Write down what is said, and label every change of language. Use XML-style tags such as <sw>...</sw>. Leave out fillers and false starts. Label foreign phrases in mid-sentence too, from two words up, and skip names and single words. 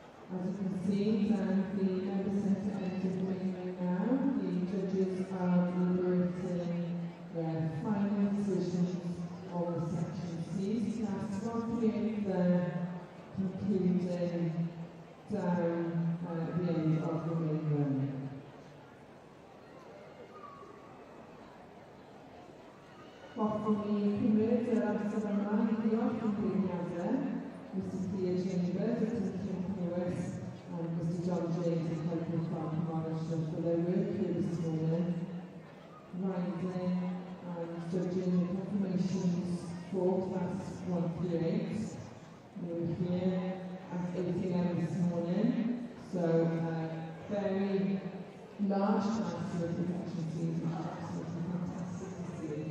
<en>As you can see, down the member centre end of the ring now, the judges are deliberating their final decisions on the section C. That's one period there, concluding down the end of the ring run.</en> <cy>Hoffwn i cymryd yr amser yma I ddiolch yn gwirionadau,</cy> <en>Mr Clea Chambers, Mr Kim Lewis, and Mr John James and Michael Clark Morrison for their work here this morning, writing and judging the confirmations for class 138. They were here at 8 AM this morning, so very large class of production season, absolutely fantastic to see.</en>